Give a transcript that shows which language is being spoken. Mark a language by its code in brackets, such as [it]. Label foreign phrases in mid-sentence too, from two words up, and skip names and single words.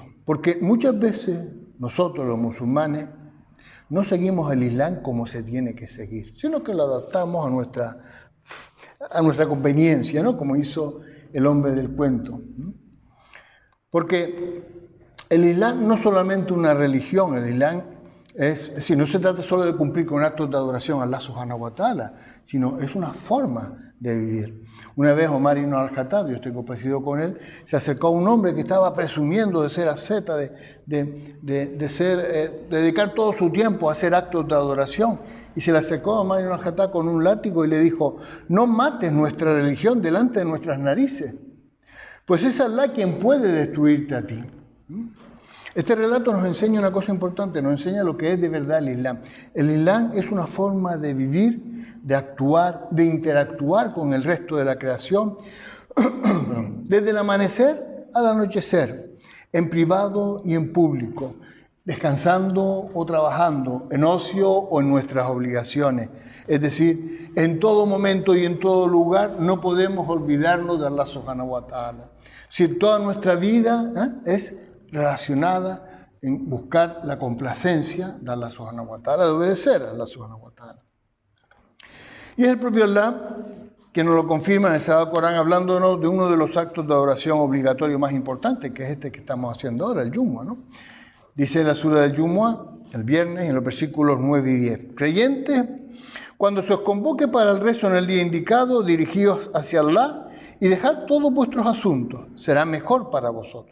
[es] Porque muchas veces nosotros los musulmanes no seguimos el Islam como se tiene que seguir, sino que lo adaptamos a nuestra conveniencia, ¿no? Como hizo el hombre del cuento, ¿no? Porque el Islam no es solamente una religión, el Islam no se trata solo de cumplir con actos de adoración a Allah [ar] سبحانه وتعالى, [es] sino es una forma de vivir. Una vez Omar ibn al-Khattab, yo estoy complacido con él, se acercó a un hombre que estaba presumiendo de ser asceta, de dedicar todo su tiempo a hacer actos de adoración, y se le acercó a Omar ibn al-Khattab con un látigo y le dijo: no mates nuestra religión delante de nuestras narices, pues es Allah quien puede destruirte a ti. Este relato nos enseña una cosa importante, nos enseña lo que es de verdad el Islam. El Islam es una forma de vivir, de actuar, de interactuar con el resto de la creación, desde el amanecer al anochecer, en privado y en público, descansando o trabajando, en ocio o en nuestras obligaciones. Es decir, en todo momento y en todo lugar no podemos olvidarnos de Allah [ar] سبحانه وتعالى. [es] Si toda nuestra vida es relacionada en buscar la complacencia de Allah [ar] سبحانه وتعالى, [es] de obedecer a Allah [ar] سبحانه وتعالى. [es] Y es el propio Allah que nos lo confirma en el Sagrado Corán, hablándonos de uno de los actos de adoración obligatorio más importantes, que es este que estamos haciendo ahora, el Jumu'ah, ¿no? Dice en la sura del Jumu'ah, el viernes, en los versículos 9 y 10: creyentes, cuando se os convoque para el rezo en el día indicado, dirigíos hacia Allah y dejad todos vuestros asuntos, será mejor para vosotros.